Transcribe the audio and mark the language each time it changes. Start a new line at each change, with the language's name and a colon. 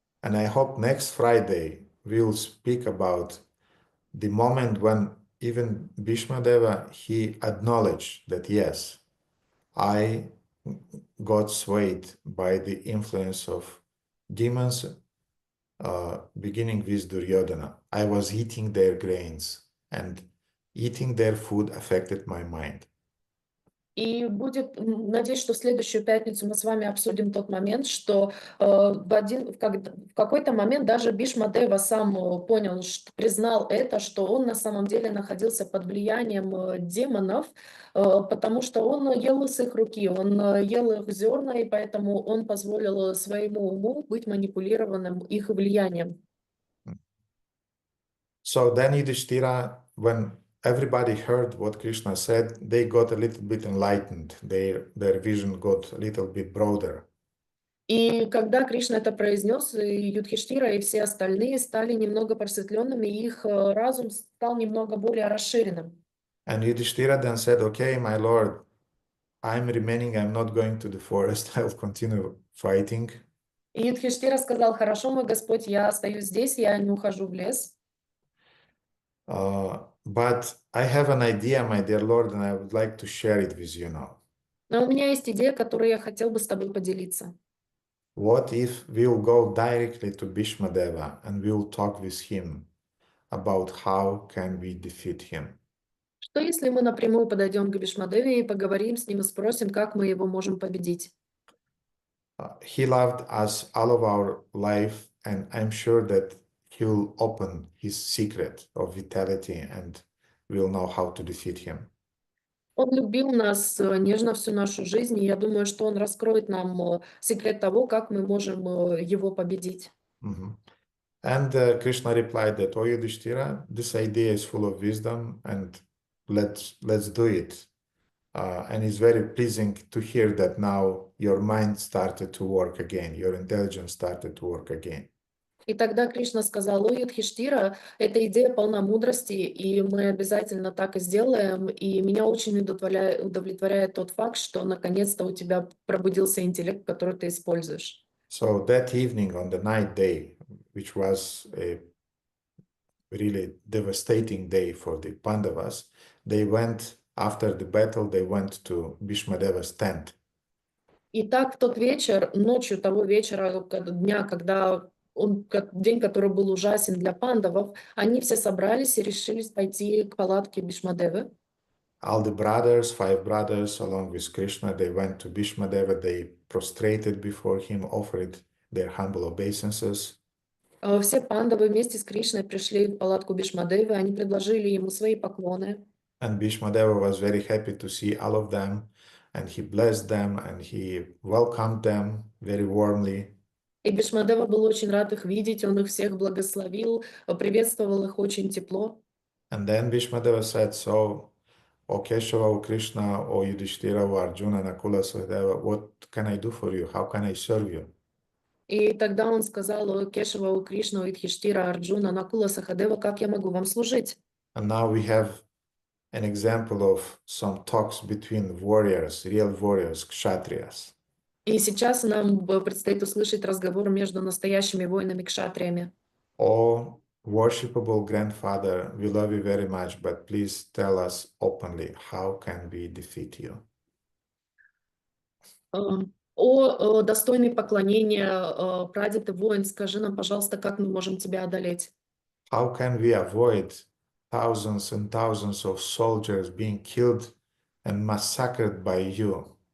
English: And I hope next Friday we'll speak about the moment when even Bhishmadeva, he acknowledged that, yes, I got swayed by the influence of demons, beginning with Duryodhana. I was eating their grains, and eating their food affected my mind.
Russian: И будет, надеюсь, что в следующую пятницу мы с вами обсудим тот момент, что в какой-то момент даже Бхишмадева сам понял, признал это, что он на самом деле находился под влиянием демонов, потому что он ел с их руки, он ел их зерна, и поэтому он позволил своему уму быть манипулированным их влиянием.
English: So then Yudhishthira, when everybody heard what Krishna said, they got a little bit enlightened. Their vision got a little bit broader.
Russian: И когда Кришна это произнес, и Юдхиштира, и все остальные стали немного просветленными, и их разум стал немного более расширенным.
English: And Yudhishthira then said, okay, my lord, I'm remaining, I'm not going to the forest, I'll continue fighting.
Russian: И Юдхиштира сказал, хорошо, мой Господь, я остаюсь здесь, я не ухожу в лес.
English: But I have an idea, my dear Lord, and I would like to share it with you now.
Russian: Но у меня есть идея, которую я хотел бы с тобой поделиться.
English: What if we'll go directly to Bhishmadeva and we'll talk with him about how can we defeat him?
Russian: Что если мы напрямую подойдем к Бхишмадеве и поговорим с ним и спросим, как мы его можем победить?
English: He loved us all of our life, and I'm sure that he will open his secret of vitality and we'll know how to defeat him.
Russian: Он любил нас нежно всю нашу жизнь, и я думаю, что он раскроет нам секрет того, как мы можем его победить.
English: And Krishna replied that, oh Yudhishthira, this idea is full of wisdom, and let's do it. And it's very pleasing to hear that now your mind started to work again, your intelligence started to work again.
Russian: И тогда Кришна сказал, о, Юдхиштира, эта идея полна мудрости, и мы обязательно так и сделаем. И меня очень удовлетворяет тот факт, что наконец-то у тебя пробудился интеллект, который ты используешь.
English: So that evening on the night day, which was a really devastating day for the Pandavas, they went, after the battle, they went to Bhishmadeva's tent.
Russian: И так в тот вечер, ночью того вечера, дня, день, который был ужасен для пандавов, они все собрались и решили пойти к палатке Бхишмадевы.
English: All the brothers, 5 brothers, along with Krishna, they went to Bhishmadeva, they prostrated before him, offered their humble obeisances.
Russian: Все пандавы вместе с Кришной пришли в палатку Бхишмадевы, они предложили ему свои поклоны.
English: And Bhishmadeva was very happy to see all of them, and he blessed them, and he welcomed them very warmly.
Russian: И Бхишмадева был очень рад их видеть, он их всех благословил, приветствовал их очень тепло.
English: And then Bhishmadeva said, so O Keshava, O Krishna, O Yudhishthira, O Arjuna, Nakula, Sahadeva, what can I do for you? How can I serve you?
Russian: И тогда он сказал: «О Кешава, о Кришна, о Юдхиштира, Арджуна, Накула, Сахадева, как я могу вам служить?»
English: And now we have an example of some talks between warriors, real warriors, kshatriyas.
Russian: И сейчас нам предстоит услышать разговор между настоящими воинами-кшатриями.
English: Oh, worshipable grandfather, we love you very much, but please tell us openly, how can we defeat you?
Russian: О достойный поклонения, прадед и воин, скажи нам, пожалуйста, как мы можем тебя одолеть?
English: How can we avoid thousands and thousands of soldiers being killed and massacred by you?